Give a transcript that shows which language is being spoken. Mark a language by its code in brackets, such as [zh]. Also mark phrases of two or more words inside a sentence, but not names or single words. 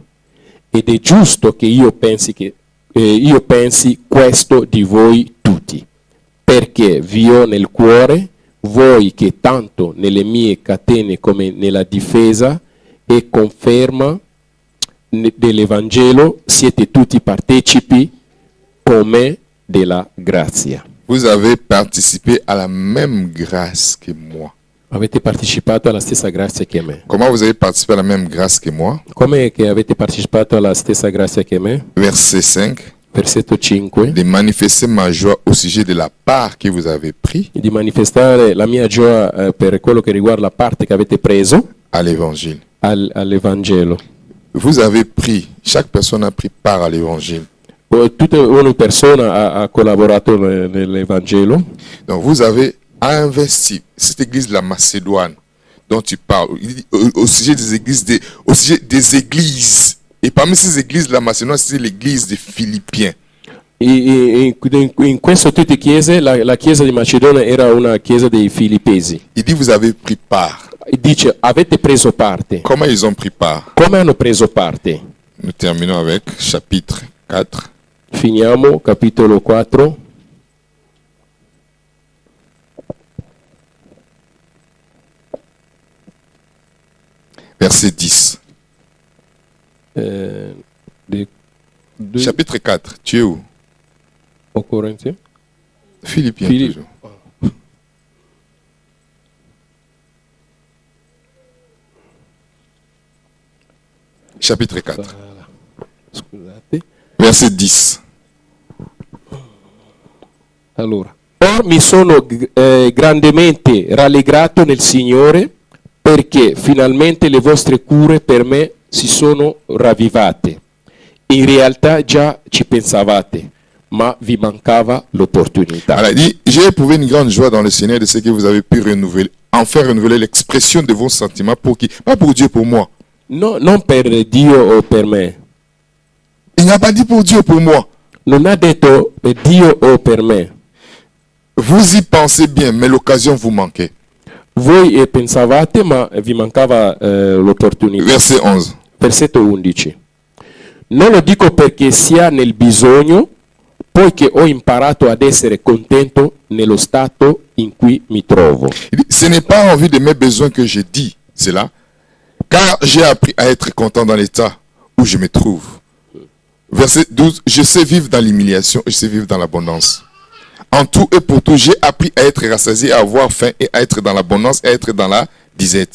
[it] Ed è giusto che io pensi questo di voi tutti, perché vi ho nel cuore, voi che tanto nelle mie catene come nella difesa e conferma dell'Evangelo siete tutti partecipi con me della grazia. [fr] Vous avez participé à la même grâce que moi. [it] Avete partecipato alla stessa grazia che me. [fr] Comment vous avez participé à la même grâce que moi? [it] Come che avete partecipato alla stessa grazia che me? [fr] Verset 5. [it] Versetto 5. [fr] De manifester ma joie au sujet de la part que vous avez pris [it] Di manifestare la mia gioia per quello che riguarda la parte che avete preso [fr] à l'évangile. [it] all'Evangelo. [fr] Vous avez pris, chaque personne a pris part à l'évangile. [it] Tutta ogni persona ha collaborato nell'Evangelo. [fr] Donc vous avez investi. Cette église de la Macédoine dont tu parles, il dit, au sujet des églises, au sujet des églises. Et parmi ces églises de la Macédoine, c'est l'église des Philippiens. [it] In questo tutte chiese, la chiesa di Macedonia era una chiesa dei Filippesi. [fr] Il dit vous avez pris part. [it] Dice, avete preso parte. [fr] Comment ils ont pris part? [it] Come hanno preso parte? [fr] Nous terminons avec chapitre 4. [it] Finiamo, capitolo 4. [fr] Verset 10. Chapitre 4. Tu es où? Au Corinthiens. Philippiens toujours. Chapitre 4. [it] Scusate. [fr] Verset 10. [it] Allora, or mi sono grandemente rallegrato nel Signore perché finalmente le vostre cure per me si sono ravvivate. In realtà già ci pensavate, ma vi mancava l'opportunità. [fr] Alors, il dit, j'ai éprouvé une grande joie dans le Seigneur de ce que vous avez pu renouveler, enfin renouveler l'expression de vos sentiments pour qui? Pas pour Dieu, pour moi. [it] No, non per Dio o per me. [fr] Il n'a pas dit pour Dieu, pour moi. [it] Non ha detto Dio o per me. [fr] Vous y pensez bien, mais l'occasion vous manquait. [it] Voi pensavate, ma vi mancava l'opportunità. [fr] Verset 11. [it] Versetto 11. Non lo dico perché sia nel bisogno, poiché ho imparato ad essere contento nello stato in cui mi trovo. [fr] Il dit, ce n'est pas en vue de mes besoins que je dis cela, car j'ai appris à être content dans l'état où je me trouve. Verset 12. Je sais vivre dans l'humiliation et je sais vivre dans l'abondance. En tout et pour tout, j'ai appris à être rassasié, à avoir faim et à être dans l'abondance et à être dans la disette.